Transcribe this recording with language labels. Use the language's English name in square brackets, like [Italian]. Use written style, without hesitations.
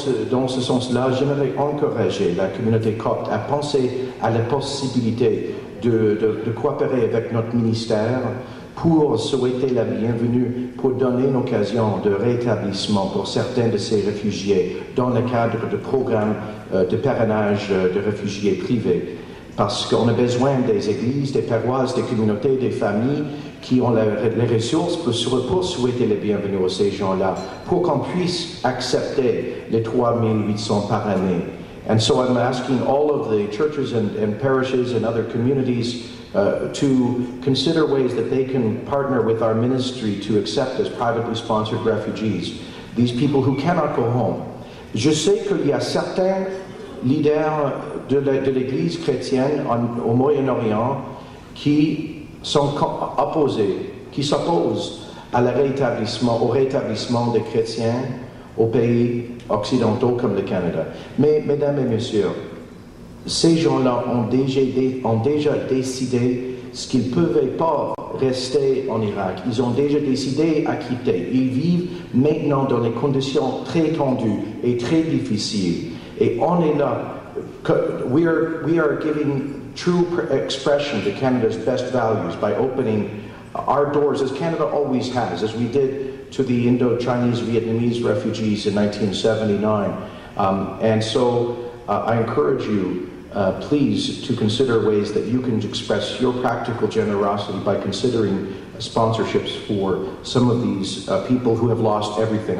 [French] Dans ce sens-là, j'aimerais encourager la communauté copte à penser à la possibilité de coopérer avec notre ministère pour souhaiter la bienvenue, pour donner une occasion de rétablissement pour certains de ces réfugiés dans le cadre de programmes de parrainage de réfugiés privés. Parce qu'on a besoin des églises, des paroisses, des communautés, des familles qui ont les ressources pour souhaiter la bienvenue à ces gens-là, pour qu'on puisse accepter les 3800 par année. [English] And so I'm asking all of the churches and parishes and other communities to consider ways that they can partner with our ministry to accept as privately sponsored refugees, these people who cannot go home. [French] Je sais qu'il y a certains leaders de l'Église chrétienne au Moyen-Orient qui sont opposés, qui s'opposent au rétablissement des chrétiens aux pays occidentaux comme le Canada. Mais, mesdames et messieurs, ces gens-là ont déjà décidé qu'ils ne pouvaient pas rester en Irak. Ils ont déjà décidé à quitter. Ils vivent maintenant dans des conditions très tendues et très difficiles. Et on est là. [English] We are giving true expression to Canada's best values by opening our doors, as Canada always has, as we did to the Indo-Chinese Vietnamese refugees in 1979. And so I encourage you, please, to consider ways that you can express your practical generosity by considering sponsorships for some of these people who have lost everything.